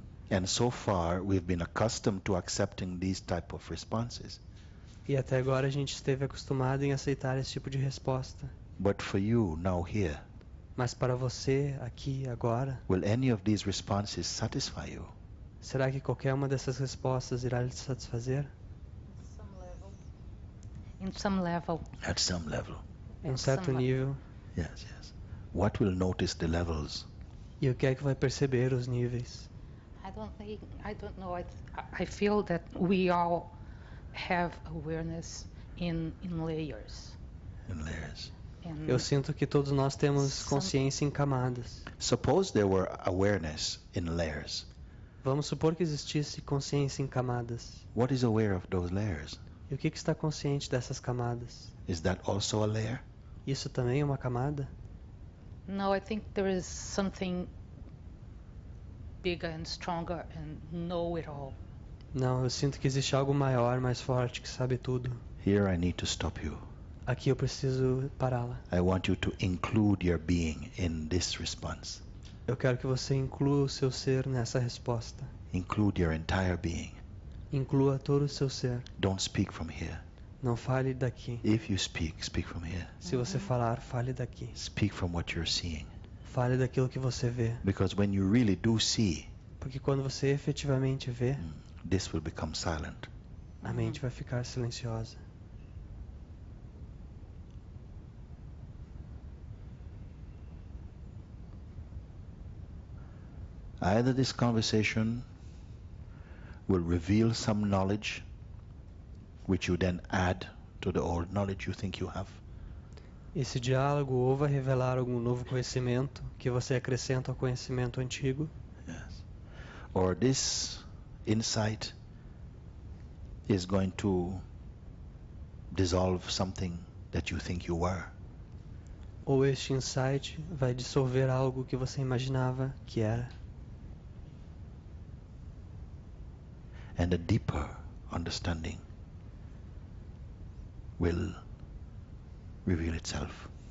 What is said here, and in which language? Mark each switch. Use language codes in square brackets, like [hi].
[en] And so far we've been accustomed to accepting these type of responses. [pt] E até agora a gente esteve acostumado em aceitar esse tipo de resposta. [en] But for you now here, [pt] Mas para você, aqui, agora, [en] will any of these responses satisfy you? [pt] será que qualquer uma dessas respostas irá lhe satisfazer? [en] In some level. At some level. [pt] Em um certo [en] Some [pt] nível. [en] Yes, yes. What will notice the levels? [pt] E o que é que vai perceber os níveis? [en] I don't know. I feel that we all have awareness in layers. In layers. And [pt] Eu sinto que todos nós temos consciência em camadas. [en] Suppose there were awareness in layers. [pt] Vamos supor que existisse consciência em camadas. [en] What is aware of those layers? [pt] E o que está consciente dessas camadas? [en] Is that also a layer? [pt] Isso também é uma camada? [en] no, I think there is something bigger and stronger and know it all. [pt] Não, eu sinto que existe algo maior, mais forte, que sabe tudo. [en] Here I need to stop you. [pt] Aqui eu preciso pará-la. [en] I want you to include your being in this response. [pt] Eu quero que você inclua o seu ser nessa resposta. [en] Include your entire being. [pt] Inclua todo o seu ser. [en] Don't speak from here. [pt] Não fale daqui. [en] If you speak, speak from here. [pt] Se você falar, fale daqui. [en] Speak from what you're seeing. [pt] Fale daquilo que você vê. [en] Because when you really do see, [pt] Porque quando você efetivamente vê, [en] this will become silent. [pt] a mente vai ficar silenciosa. [en] Either this conversation will reveal some knowledge which you then add to the old knowledge you think you have, [pt] Esse diálogo ou vai revelar algum novo conhecimento que você acrescenta ao conhecimento antigo, [en] yes, or this insight is going to dissolve something that you think you were. [pt] ou este insight vai dissolver algo que você imaginava que era. [en] And a deeper understanding will reveal itself.